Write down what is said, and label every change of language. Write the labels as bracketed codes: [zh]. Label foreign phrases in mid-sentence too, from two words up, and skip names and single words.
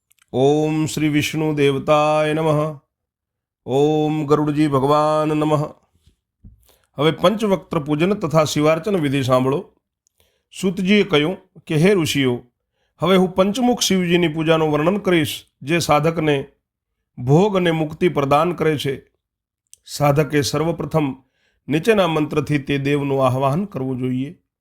[sa] ओम श्री विष्णु देवताय नमः। ओम गरुड़जी भगवान नमः। [gu] હવે પંચવક્ત્ર પૂજન તથા શિવાર્ચન વિધિ સાંભળો। સૂતજીએ કહ્યું કે હે ઋષિઓ, હવે હું પંચમુખ શિવજીની પૂજાનું વર્ણન કરીશ, જે સાધકને ભોગ અને મુક્તિ પ્રદાન કરે છે। સાધકે સર્વપ્રથમ નીચેના મંત્રથી તે દેવનું આહ્વાન કરવું જોઈએ।